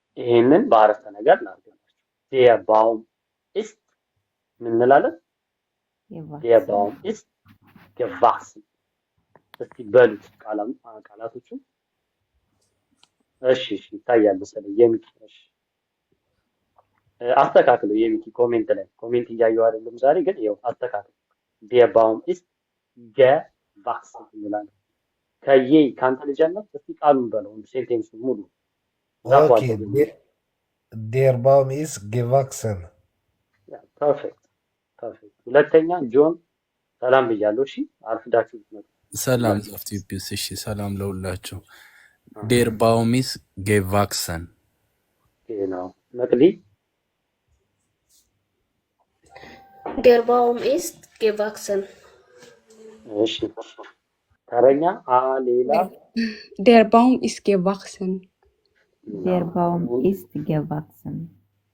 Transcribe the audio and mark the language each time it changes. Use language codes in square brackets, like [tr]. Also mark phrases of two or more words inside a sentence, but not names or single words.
[am] ይሄንን በአረፍተ ነገር እናድርጋለን። [de] Der Baum ist [am] ምን እንላለን? [de] Der Baum ist gewachsen። [am] እስቲ በሉት ቃላቶቹን። እሺ ይታያል መሰለኝ የሚኪ። እሺ አስተካክለው የሚኪ ኮሜንት እያየሁ አይደለም ዛሬ ግን ያው አስተካክለው። [de] Der Baum ist gewachsen [am] እንላለን። ከዬ ካንተ ልጀምር። እስቲ ቃሉን በለው ሴንቴንሱን ሙሉ። [de] ኦኬ Der Baum ist gewachsen። [am] ፐርፌክት። ሁለተኛ ጆን ሰላም ብያለሁ። እሺ አርፍዳችሁ ነው። ሰላም ዛፍቲፒስ። እሺ ሰላም ለሁላችሁ። [de] Der Baum ist gewachsen። genau መቅዲ Der Baum ist gewachsen። [am] እሺ ተረኛ ሌላ [de] Der Baum ist gewachsen። Der Baum ist gewachsen።